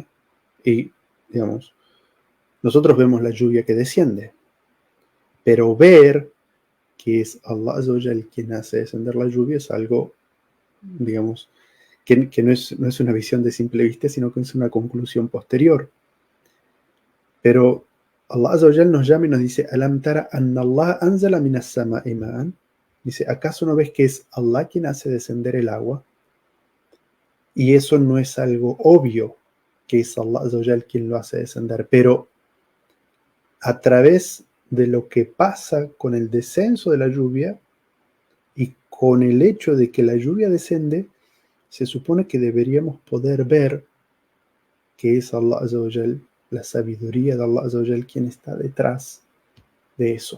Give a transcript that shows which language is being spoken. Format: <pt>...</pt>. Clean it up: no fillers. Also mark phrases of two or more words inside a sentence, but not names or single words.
<es>Y, digamos, nosotros vemos la lluvia que desciende, pero ver que es</es> <ar>الله عز وجل</ar> <es>quien hace descender la lluvia es algo, digamos, que no es una visión de simple vista, sino que es una conclusión posterior. Pero</es> <ar>الله عز وجل</ar> <es>nos llama y nos dice:</es> <ar>ألم تر أن الله أنزل من السماء ماء.</ar> <es>Dice, ¿acaso no ves que es Allah quien hace descender el agua? Y eso no es algo obvio, que es</es> <ar>الله عز وجل</ar> <es>quien lo hace descender, pero a través de lo que pasa con el descenso de la lluvia y con el hecho de que la lluvia descende, se supone que deberíamos poder ver que es</es> <ar>الله عز وجل,</ar> <es>la sabiduría de</es> <ar>الله عز وجل</ar> <es>quien está detrás de eso.</es>